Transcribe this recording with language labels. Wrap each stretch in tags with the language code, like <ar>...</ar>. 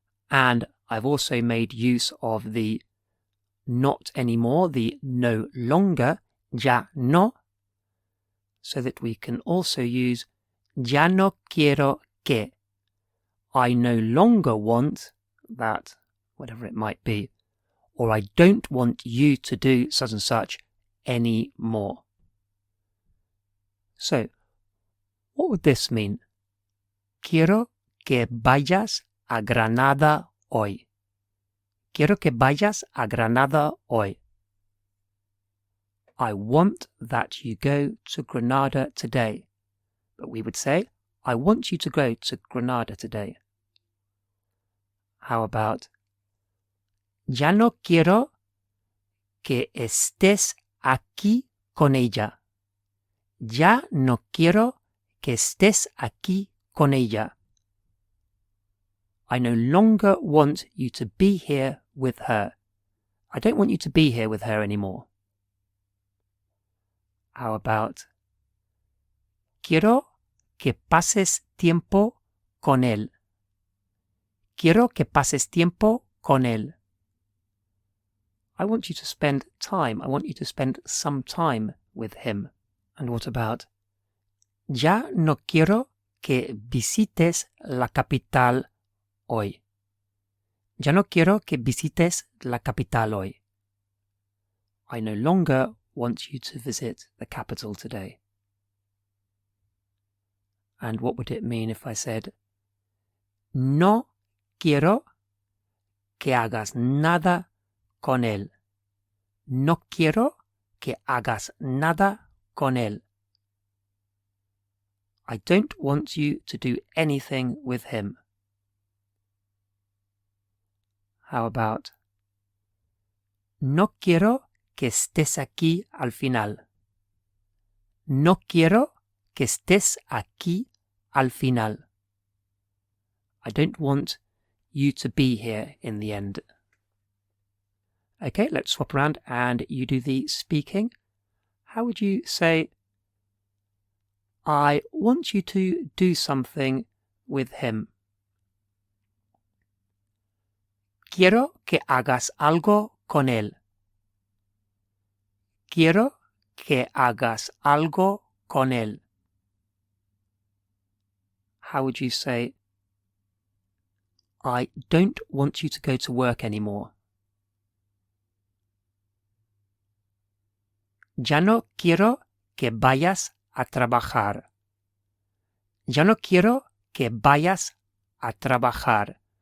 <en>And I've also made use of the not anymore, the no longer, ya no, so that we can also use</en> <es>ya no quiero que.</es> <en>I no longer want that, whatever it might be, or I don't want you to do such and such anymore. So, what would this mean?</en> <es>Quiero que vayas a Granada hoy. Quiero que vayas a Granada hoy.</es> <en>I want that you go to Granada today. But we would say, I want you to go to Granada today. How about,</en> <es>Ya no quiero que estés aquí con ella. Ya no quiero que estés aquí con ella.</es> <en>I no longer want you to be here with her. I don't want you to be here with her anymore. How about</en> <es>quiero que pases tiempo con él. Quiero que pases tiempo con él.</es> <en>I want you to spend time. I want you to spend some time with him. And what about</en> <es>ya no quiero que visites la capital hoy. Ya no quiero que visites la capital hoy.</es> <en>I no longer want you to visit the capital today. And what would it mean if I said,</en> <es>no quiero que hagas nada con él. No quiero que hagas nada con él.</es> <en>I don't want you to do anything with him. How about</en> <es>no quiero que estés aquí al final. No quiero que estés aquí al final.</es> <en>I don't want you to be here in the end. Okay, let's swap around and you do the speaking. How would you say, I want you to do something with him?</en> <es>Quiero que hagas algo con él. Quiero que hagas algo con él.</es> <en>How would you say, I don't want you to go to work anymore?</en> <es>Ya no quiero que vayas a trabajar. Ya no quiero que vayas a trabajar.</es>